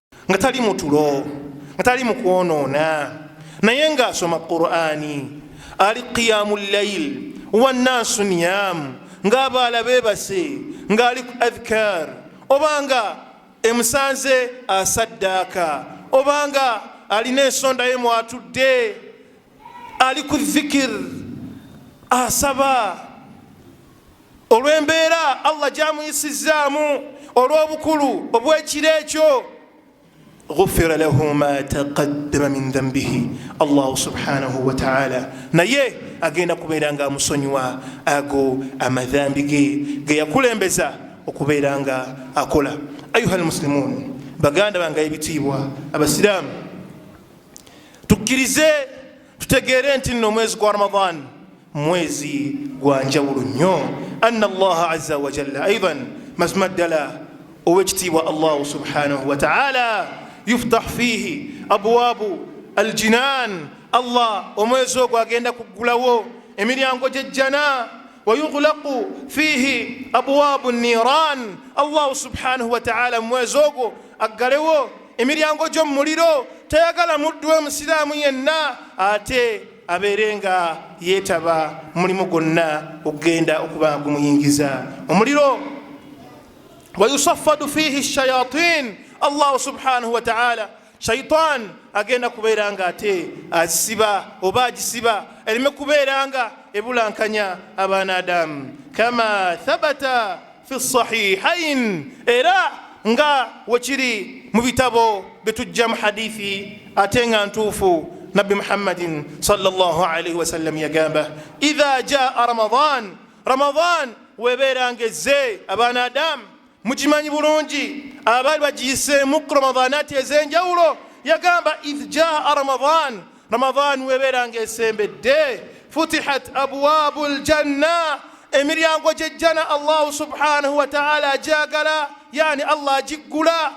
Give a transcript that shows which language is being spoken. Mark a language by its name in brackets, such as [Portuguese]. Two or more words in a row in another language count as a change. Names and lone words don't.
[Ganda] nga tali mutulo nga tali mukwonoona naye nga asoma Qur'ani ali [Arabic] qiyamul layl wannaasu niyam [Ganda] nga abaala beebase nga ali ku adhkar obanga emusanze asaddaaka obanga alina ensonda ye mwatudde ali ku dhikir asaba olw'embeera Allah gyamuyisizaamu olw'obukulu obw'ekiro ekyo [Arabic] غفر له ما تقدم من ذنبه الله سبحانه وتعالى [Ganda] naye agenda kubeera nga amusonyiwa ago amadhambi ge yakulembeza okubeera nga akola. [Arabic] Ayuha almuslimun, [Ganda] baganda bange ebitiibwa abasiraamu, tukkirize tutegeere nti nno omwezi gwa Ramadan mwezi gwa njawulo nnyo. [Arabic] anna allaha azza wa jalla aidan [Ganda] mazima ddala ow'ekitiibwa [Arabic] Allah subhanahu wa ta'ala yuftah fihi abwabu aljinan. [Ganda] Allah omwezi ogwo agenda kuggulawo emiryango gy'ejjana. [Arabic] wayughlaqu fihi abwabu niran. [Ganda] Allah [Arabic] subhanahu wa ta'ala [Ganda] mwezi ogwo aggalewo emiryango gy'omuliro. tayagala muddu we musiraamu yenna ate abeere nga yeetaba mulimu gwonna okugenda okuba gumuyingiza omuliro. [Arabic] wayusaffadu fihi shayatin. [Ganda] Allah [Arabic] subhanahu wa ta'ala [Ganda] shaitan agenda kubeera nga ate azisiba oba agisiba erime kubeera nga ebulankanya abaana Adamu. [Arabic] kama thabata fi sahihain, [Ganda] era nga wekiri mu bitabo betujja mu hadithi ate nga ntuufu Nabbi Muhammadin [Arabic] sallallahu alayhi wa sallam [Ganda] yagamba [Arabic] idha jaa Ramadan, [Ganda] Ramadan webeera ngezze abaana Adamu mukimanyi bulungi abaali bagiyiseemu ku Ramadanaati ez'enjawulo. yagamba [Arabic] idh jaa Ramadan, [Ganda] Ramadan webeera ng'esembedde [Arabic] futihat abwabu aljanna, [Ganda] emiryango gy'ejjana Allah [Arabic] subhanahu wa ta'ala [Ganda] agyagala, yani Allah agiggula.